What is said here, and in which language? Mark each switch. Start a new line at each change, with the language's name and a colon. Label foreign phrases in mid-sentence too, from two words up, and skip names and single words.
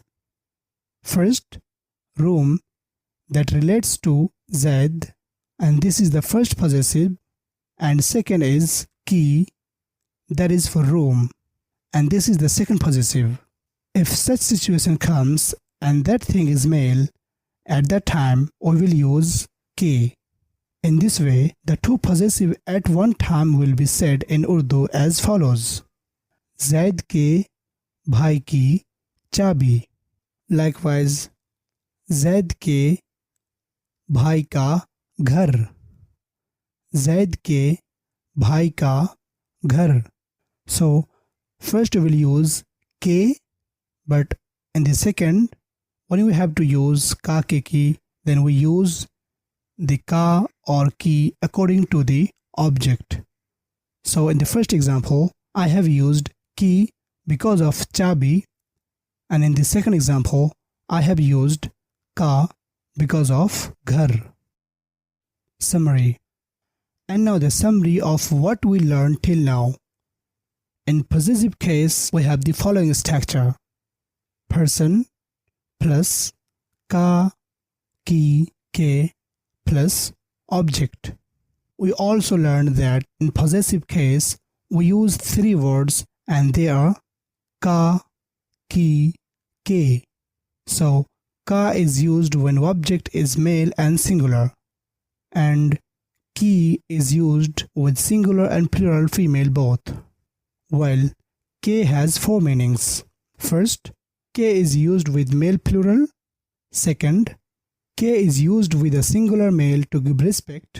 English: First, room that relates to Zaid, and this is the first possessive, and second is key that is for room, and this is the second possessive. If such situation comes and that thing is male, at that time we will use K. In this way, the two possessive at one time will be said in Urdu as follows.
Urdu: زید کے بھائی کی چابی. Likewise, زید کے بھائی کا گھر. زید کے بھائی کا گھر.
English: So, first we will use ke, but in the second, when we have to use
Urdu: کا کے کی,
English: then we use the ka or ki according to the object. So in the first example, I have used ki because of chabi, and in the second example, I have used ka because of ghar. Summary. And now the summary of what we learned till now. In possessive case, we have the following structure. Person plus
Urdu: کا، کی، کے
English: plus object. We also learned that in possessive case, we use three words and they are
Urdu: کا، کی، کے.
English: So, ka is used when object is male and singular, and ki is used with singular and plural female both. While ke has four meanings. First, ke is used with male plural. Second, ke is used with a singular male to give respect.